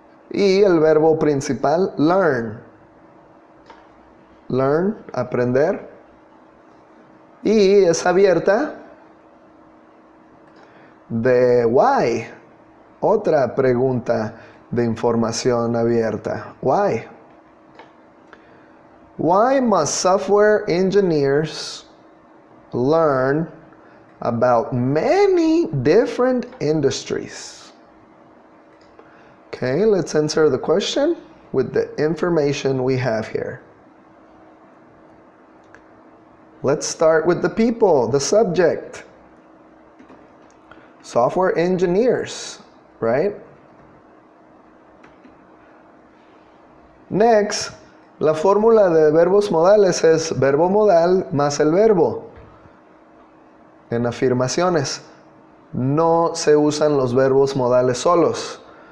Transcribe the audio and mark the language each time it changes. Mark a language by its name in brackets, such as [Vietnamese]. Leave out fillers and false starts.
[Spanish] Y el verbo principal, learn. Learn, aprender. Y es abierta. de why. Otra pregunta de información abierta. [English] Why? Why must software engineers learn about many different industries? Okay, let's answer the question with the information we have here. Let's start with the people, the subject. Software engineers, right? [Spanish] Next, la fórmula de verbos modales es verbo modal más el verbo. En afirmaciones, no se usan los verbos modales solos.